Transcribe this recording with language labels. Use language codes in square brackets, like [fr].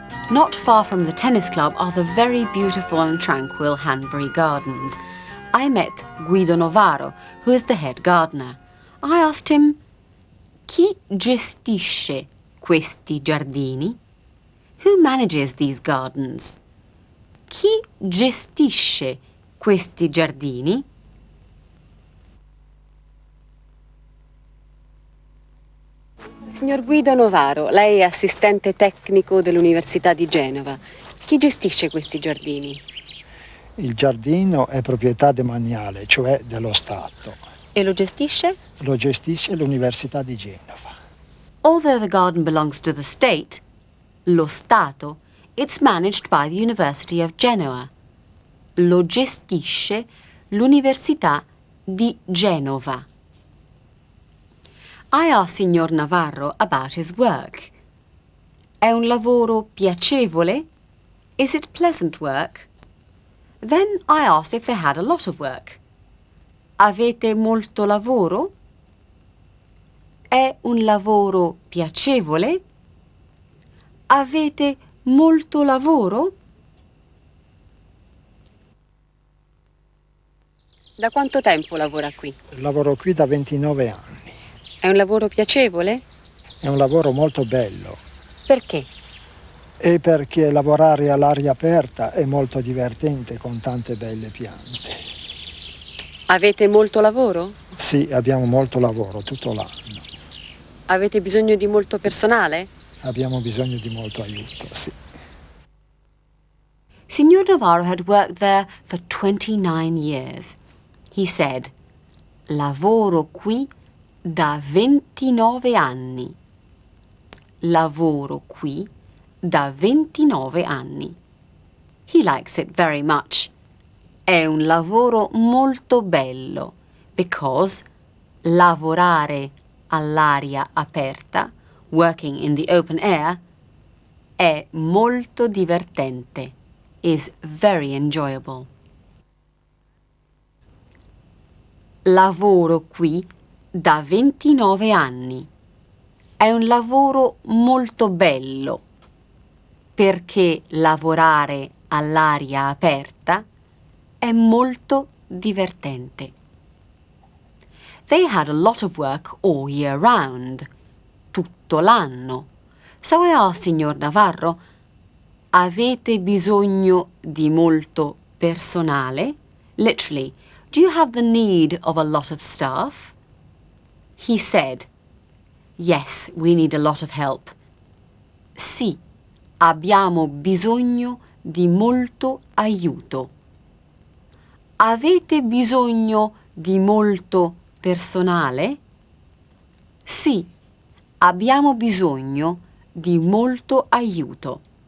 [en] Not far from the tennis club are the very beautiful and tranquil Hanbury Gardens. I met Guido Novaro, who is the head gardener. I asked him, [it] "Chi gestisce questi giardini?" [en] Who manages these gardens? [it] Chi gestisce questi giardini? Signor Guido Novaro, lei è assistente tecnico dell'Università di Genova. Chi gestisce questi giardini? Il giardino è proprietà demaniale, cioè dello Stato. E lo gestisce? Lo gestisce l'Università di Genova. [en] Although the garden belongs to the state, lo Stato, it's managed by the University of Genoa. [it] Lo gestisce l'Università di Genova. [en] I asked Signor Navarro about his work. [it] È un lavoro piacevole? [en] Is it pleasant work? Then I asked if they had a lot of work. [it] Avete molto lavoro? È un lavoro piacevole? Avete molto lavoro? Da quanto tempo lavora qui? Lavoro qui da 29 anni. È un lavoro piacevole? È un lavoro molto bello. Perché? E perché lavorare all'aria aperta è molto divertente con tante belle piante. Avete molto lavoro? Sì, abbiamo molto lavoro tutto l'anno. Avete bisogno di molto personale? Abbiamo bisogno di molto aiuto, sì. [en] Signor Navarro had worked there for 29 years. He said, [it] lavoro qui da 29 anni. Lavoro qui da 29 anni. [en] He likes it very much. [it] È un lavoro molto bello, [en] because [it] lavorare all'aria aperta, [en] working in the open air, [it] è molto divertente, [en] is very enjoyable. [it] Lavoro qui da 29 anni. È un lavoro molto bello, perché lavorare all'aria aperta è molto divertente. [en] They had a lot of work all year round, [it] tutto l'anno. [en] So I asked Signor Navarro, [it] avete bisogno di molto personale? [en] Literally, do you have the need of a lot of staff? He said, yes, we need a lot of help. [it] Sì, abbiamo bisogno di molto aiuto. Avete bisogno di molto personale? Sì, abbiamo bisogno di molto aiuto.